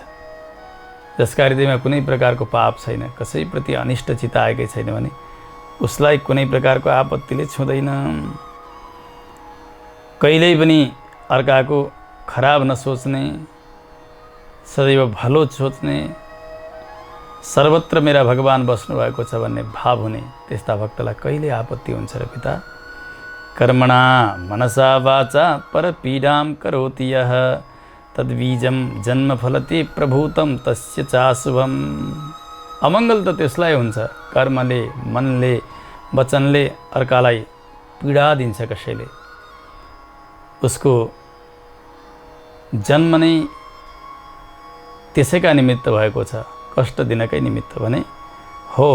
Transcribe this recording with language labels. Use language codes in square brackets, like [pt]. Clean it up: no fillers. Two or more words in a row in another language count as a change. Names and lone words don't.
[ne] जसका हृदयमा कुनै प्रकारको पाप छैन, कसैप्रति अनिष्ट चिताएकै छैन भने उसलाई कुनै प्रकारको आपत्तिले छुँदैन। कहिल्यै पनि अर्काको खराब नसोच्ने, सदैव भलो सोच्ने, सर्वत्र मेरा भगवान बस्नुभएको छ भन्ने भाव हुने त्यस्ता भक्तलाई कहिले आपत्ति हुन्छ र पिता? [sa] कर्मणा मनसा वाचा परपीडां करोति यः तद्बीजं जन्म फलति प्रभूतं तस्य चाशुभम्। [ne] अमङ्गल त त्यसलाई हुन्छ कर्मले, मनले, वचनले अर्कालाई पीडा दिन्छ कसैले। उसको जन्म नै त्यसैका निमित्त भएको छ, कष्ट दिनकै निमित्त भने हो।